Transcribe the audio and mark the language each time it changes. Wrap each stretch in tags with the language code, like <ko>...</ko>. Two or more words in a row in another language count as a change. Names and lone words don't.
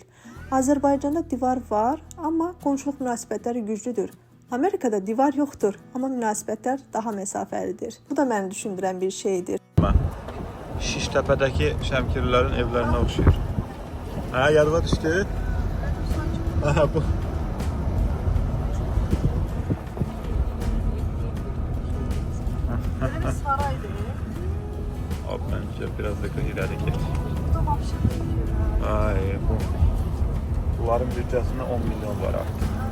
<az>Azərbaycanda divar var, amma qonşuluq münasibətləri güclüdür. Amerikada divar yoxdur, amma münasibətlər daha məsafəlidir. Bu da məni düşündürən bir şeydir. Şiştəpədəki Şəmkirlilərin evlərinə oxşuyur. Hə, yadıma düşdü. Aha, bu. Saraydır.</az> <tr>Abi bence biraz da ileri geç.</tr> <az>Burada vapşi. Ay bu.</az> <tr>Bunların bütçesinde 10 milyon var artık.</tr>